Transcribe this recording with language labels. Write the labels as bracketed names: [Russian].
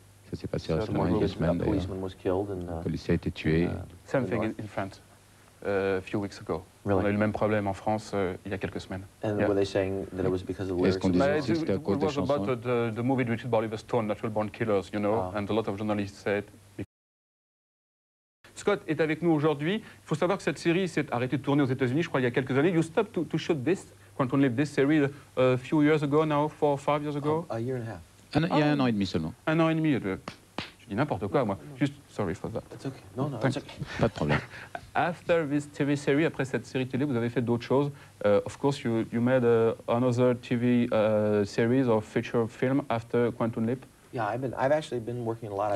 [French] Ça s'est passé récemment, il y a 2 semaines, d'ailleurs. Un policier a été tué. [English] Same thing in France. A few weeks ago. [French] On a eu le même problème en France il y a quelques semaines. Est-ce qu'on disait aussi que c'était à cause des chansons? [English] It was about the movie Richard Bolivar Stone, Natural Born Killers, you know, and a lot of journalists said. [French] Scott est avec nous aujourd'hui. Il faut savoir que cette série s'est arrêtée de tourner aux États-Unis, je crois, il y a quelques années. [English] You stopped to shoot this, Quantum Leap, this series a few years ago now, 4 or 5 years ago? A year and a half. [French] Il y a 1 an et demi seulement. 1 an et demi. Je dis n'importe quoi, moi. [English] Juste, sorry for that. It's okay. No, it's okay. [French] Pas de problème. [English] After this TV series, [French] après cette série télé, vous avez fait d'autres choses. [English] Of course, you made another TV series or feature film after Quantum Leap. Yeah, I've actually been working a lot.